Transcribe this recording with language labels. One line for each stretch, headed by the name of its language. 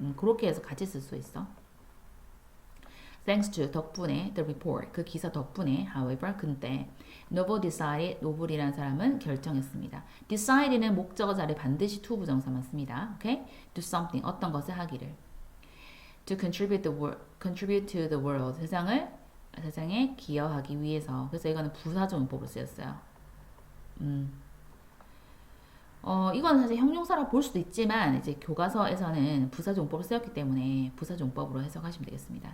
Korean: 그렇게 해서 같이 쓸 수 있어.
English: Thanks to,
Korean: 덕분에,
English: the report,
Korean: 그 기사 덕분에,
English: however,
Korean: 근데,
English: Noble decided,
Korean: 노블이라는 사람은 결정했습니다. decide는 목적어 자리에 반드시 to 부정사만 씁니다. Okay?
English: Do something,
Korean: 어떤 것을 하기를.
English: To contribute to the world,
Korean: 세상에 기여하기 위해서. 그래서 이거는 부사적용법으로 쓰였어요. 이건 사실 형용사라 볼 수도 있지만 이제 교과서에서는 부사종법을 쓰였기 때문에 부사종법으로 해석하시면 되겠습니다.